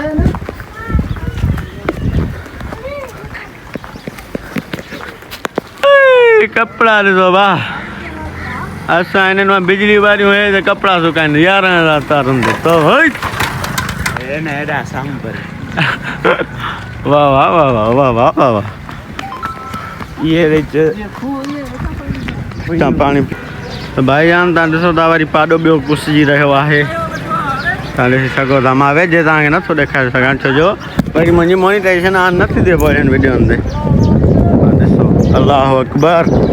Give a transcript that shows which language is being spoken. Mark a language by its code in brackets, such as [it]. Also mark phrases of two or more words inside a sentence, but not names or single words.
[sd] कपड़ा ॾिसो वाह असां हिननि मां बिजली वारियूं हे त कपिड़ा सुकाइनि 11,000 तारुनि ते तो हेॾा सांबर वाह वाह वाह वाह वाह वाह वाह वाह ये विच तव्हां पाणी तो भाईजान तव्हां ॾिसो था वरी पाॾो ॿियो कुसिजी रहियो आहे तव्हां ॾिसी सघो था मां वेझे तव्हांखे नथो ॾेखारे सघां छो जो वरी मुंहिंजी [en] monetization on [sd] नथी थिए पोइ हिन वीडियोनि ते ॾिसो [ar] الله أكبر